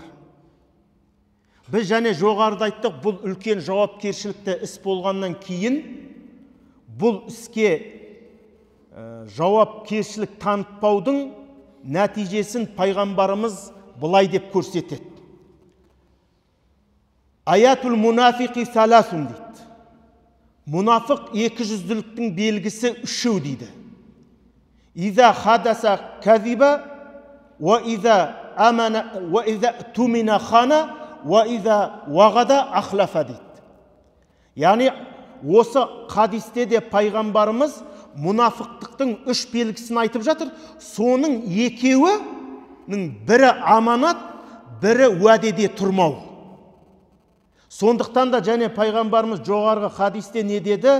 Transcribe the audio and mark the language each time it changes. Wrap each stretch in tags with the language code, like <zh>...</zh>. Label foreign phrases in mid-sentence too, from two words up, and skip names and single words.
<kk>Біз және жоғарыда айттық, бұл үлкен жауапкершілікті іс болғаннан кейін бұл іске жауапкершілік танытпаудың нәтижесін пайғамбарымыз былай деп көрсетеді.</kk> <ar>آية المنافق ثلاث дейді.</ar> <kk>Мұнафық екіжүзділіктің белгісі үшеу дейді.</kk> <ar>إذا حدث كذب، وإذا اؤتمن خان، وإذا وعد أخلف дейді.</ar> <kk>Яғни осы хадисте де пайғамбарымыз мұнафықтықтың үш белгісін айтып жатыр. Соның екеуінің бірі аманат, бірі уәдеде тұрмау. Сондықтан да және пайғамбарымыз жоғарғы хадисте не деді?</kk>